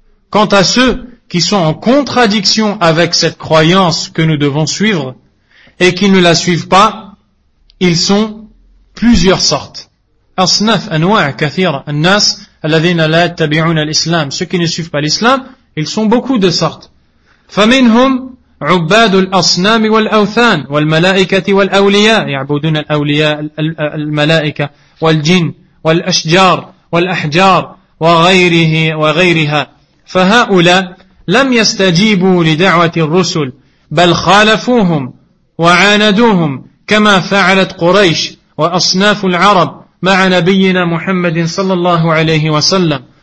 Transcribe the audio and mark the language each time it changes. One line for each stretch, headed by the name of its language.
French: Quant à ceux qui sont en contradiction avec cette croyance que nous devons suivre et qui ne la suivent pas, ils sont plusieurs sortes.
Arabic: أصناف أنواع كثيرة الناس الذين لا يتبعون الإسلام.
French: Ceux qui ne suivent pas l'islam, ils sont beaucoup de sortes.
Arabic: فمنهم عباد الأصنام والأوثان والملائكة والأولياء يعبدون الأولياء الملائكة والجن والأشجار والأحجار وغيره وغيرها. فهؤلاء لم يستجيبوا لدعوة الرسل بل خالفوهم وعاندوهم كما فعلت قريش وأصناف العرب مع نبينا محمد صلى الله عليه وسلم